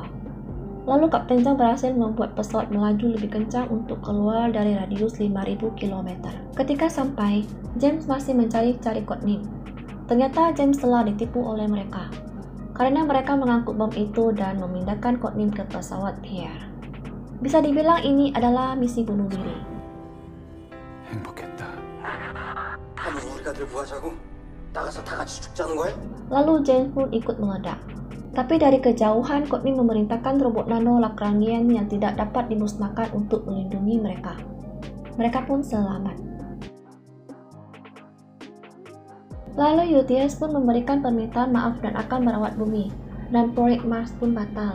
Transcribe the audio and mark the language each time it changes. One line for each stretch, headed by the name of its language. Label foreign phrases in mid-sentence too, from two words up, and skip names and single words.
Indonesian: Lalu Kapten Jang berhasil membuat pesawat melaju lebih kencang untuk keluar dari radius 5.000 km. Ketika sampai, James masih mencari-cari Courtney. Ternyata James telah ditipu oleh mereka, karena mereka mengangkut bom itu dan memindahkan Courtney ke pesawat Pierre. Bisa dibilang ini adalah misi bunuh diri.
Korean: 행복했다. 우리가 늘 구하자고 나가서 다 같이 죽자는 거야?
Indonesian: Lalu James pun ikut meledak. Tapi dari kejauhan, Courtney memerintahkan robot nano Lagrangian yang tidak dapat dimusnahkan untuk melindungi mereka. Mereka pun selamat. Lalu Ulysses pun memberikan permintaan maaf dan akan merawat bumi, dan proyek Mars pun batal.